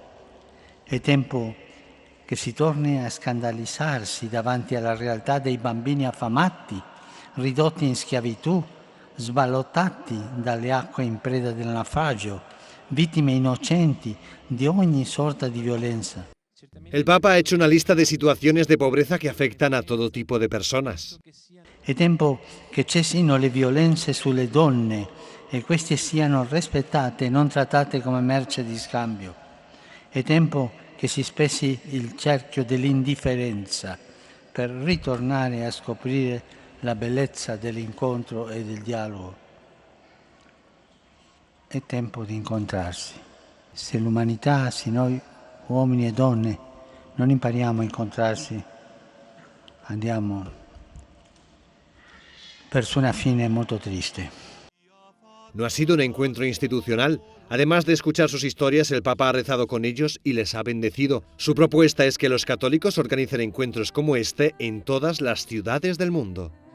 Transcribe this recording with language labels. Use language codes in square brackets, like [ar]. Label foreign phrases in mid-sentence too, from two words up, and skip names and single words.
[it] È tempo che si torni a scandalizzarsi davanti alla realtà dei bambini affamati, ridotti in schiavitù, sballottati dalle acque in preda del naufragio, vittime innocenti di ogni sorta di violenza. [es] El Papa ha hecho una lista de situaciones de pobreza que afectan a todo tipo de personas. [it] È tempo che cessino le violenze sulle donne e queste siano rispettate e non trattate come merce di scambio. È tempo che si spezzi il cerchio dell'indifferenza per ritornare a scoprire la bellezza dell'incontro e del dialogo. È tempo di incontrarsi. Se l'umanità, se noi uomini e donne non impariamo a incontrarsi, andiamo verso una fine molto triste. [es] No ha sido un encuentro institucional. Además de escuchar sus historias, el Papa ha rezado con ellos y les ha bendecido. Su propuesta es que los católicos organicen encuentros como este en todas las ciudades del mundo.